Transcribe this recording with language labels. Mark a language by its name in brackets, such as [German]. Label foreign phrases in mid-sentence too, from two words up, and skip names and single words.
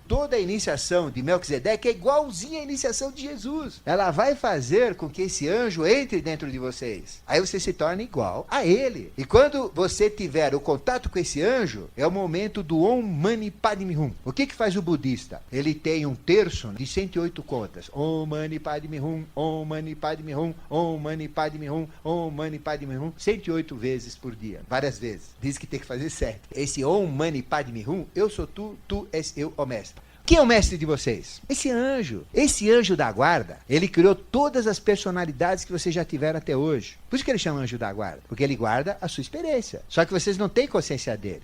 [Portuguese] Toda a iniciação de Melquisedeque é igualzinha à iniciação de Jesus. Ela vai fazer com que esse anjo entre dentro de vocês. Aí você se torna igual a ele. E quando você tiver o contato com esse anjo, é o momento do [Sanskrit] Om Mani Padme Hum. [Portuguese] O que faz o budista? Ele tem um terço de 108 contas. [Sanskrit] Om Mani Padme Hum, Om Mani Padme Hum, Om Mani Padme Hum, Om Mani Padme Hum, [Portuguese] 108 vezes por dia. Várias vezes. Diz que tem que fazer 7. Esse [Sanskrit] Om Mani Padme Hum, [Portuguese] eu sou tu, tu és eu, ó mestre. Quem é o mestre de vocês? Esse anjo da guarda, ele criou todas as personalidades que vocês já tiveram até hoje. Por isso que ele chama anjo da guarda, porque ele guarda a sua experiência. Só que vocês não têm consciência dele.